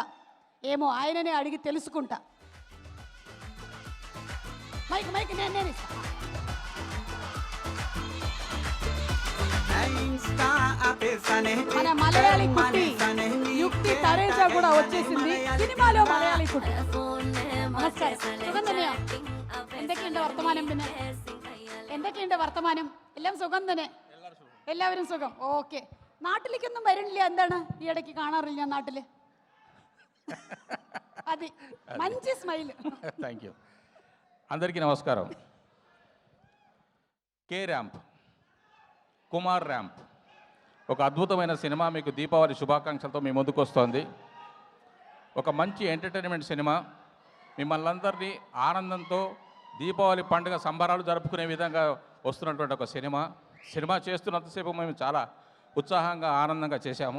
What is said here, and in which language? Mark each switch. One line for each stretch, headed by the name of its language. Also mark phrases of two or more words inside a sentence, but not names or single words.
Telugu: ఏమో ఆయననే అడిగి తెలుసుకుంటా. మైక్ మైక్ నేను ఇస్తాను. మన మలయాళీ కుట్టి యుక్తి తరేజా కూడా వచ్చేసింది సినిమాలో.
Malayalam: മലയാളി കുട്ടി നമസ്കാരം. സുഖം തന്നെയോ? എന്തൊക്കെയുണ്ട് വർത്തമാനം? പിന്നെ എന്തൊക്കെയുണ്ട് വർത്തമാനം? എല്ലാം സുഖം തന്നെ? എല്ലാവരും സുഖം. ഓക്കെ. നാട്ടിലേക്കൊന്നും വരുന്നില്ല? എന്താണ് ഈ ഇടയ്ക്ക് കാണാറില്ല നാട്ടില്?
Telugu: అది మంచి స్మైల్. థ్యాంక్ యూ. అందరికీ నమస్కారం. కే ర్యాంప్, కుమార్ ర్యాంప్ ఒక అద్భుతమైన సినిమా మీకు దీపావళి శుభాకాంక్షలతో మీ ముందుకు వస్తోంది. ఒక మంచి ఎంటర్టైన్మెంట్ సినిమా, మిమ్మల్ని అందరినీ ఆనందంతో దీపావళి పండుగ సంబరాలు జరుపుకునే విధంగా వస్తున్నటువంటి ఒక సినిమా చేస్తున్నంతసేపు మేము చాలా ఉత్సాహంగా ఆనందంగా చేశాము.